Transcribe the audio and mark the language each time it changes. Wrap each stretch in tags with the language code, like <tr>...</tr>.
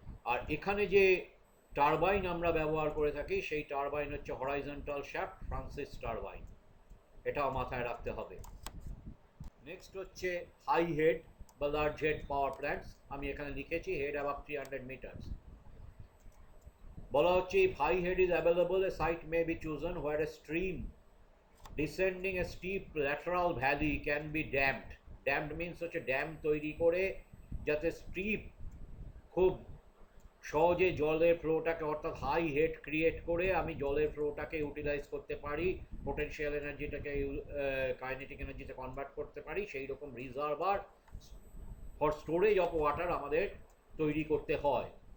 <bn>আর এখানে যে টারবাইন আমরা ব্যবহার করে থাকি সেই টারবাইন হচ্ছে হরাইজন্টাল শ্যাফট ফ্রান্সিস টারবাইন, এটাও মাথায় রাখতে হবে। নেক্সট হচ্ছে হাই হেড বা লার্জ হেড পাওয়ার প্ল্যান্টস। আমি এখানে লিখেছি হেড অ্যাবাভ 300 মিটার্স।</bn> <en>বলা হচ্ছে if high head is available, a site may be chosen where a stream descending a steep lateral valley can be dammed. Dammed means</en> <bn>হচ্ছে dam তৈরি করে যাতে স্ট্রিপ খুব সহজে জলের ফ্লোটাকে, অর্থাৎ হাই হেড ক্রিয়েট করে আমি জলের ফ্লোটাকে ইউটিলাইজ করতে পারি, পোটেনশিয়াল এনার্জিটাকে কাইনেটিক এনার্জিতে কনভার্ট করতে পারি, সেই রকম</bn> <en>reservoir for storage of water</en> <bn>আমাদের তৈরি করতে হয়।</bn>